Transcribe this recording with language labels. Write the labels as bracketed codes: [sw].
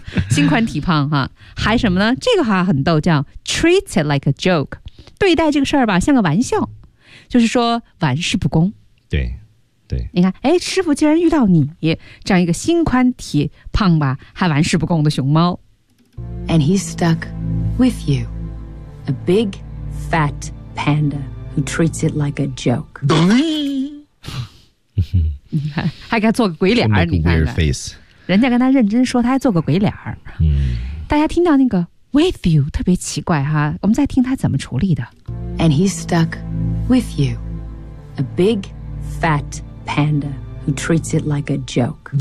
[zh] 心宽体胖哈，还什么呢？这个话很逗，叫 [en] treat it like a joke， [zh] 对待这个事儿吧像个玩笑，就是说玩世不恭。对。你看，哎，师傅竟然遇到你这样一个心宽体胖吧还玩世不恭的熊猫。 [en] And he's stuck with you, a big fat panda who treats it like a joke. [zh] 你看，还给他做个鬼脸儿，你看看，人家跟他认真说，他还做个鬼脸儿。大家听到那个 with you 特别奇怪哈，我们再听他怎么处理的。 [en] And he's stuck with you, a big fat panda who treats it like a joke.